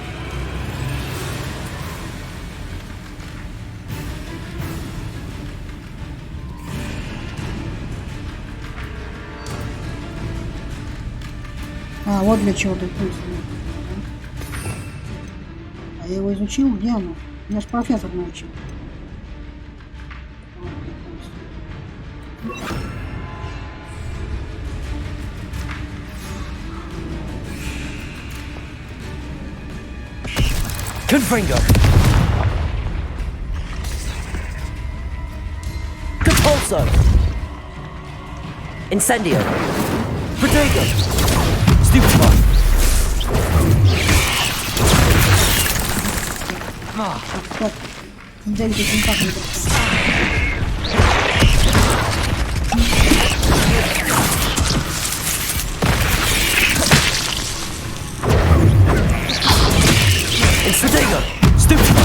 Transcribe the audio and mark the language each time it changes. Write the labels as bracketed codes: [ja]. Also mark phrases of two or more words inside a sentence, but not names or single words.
[ru] Вот для чего Депульсо. А я его изучил? Где оно? Меня ж профессор научил. Confringo. Depulso. Incendio. Protego. Stupefy. Так, Давид, это не так не просто. Protego. Stupefy.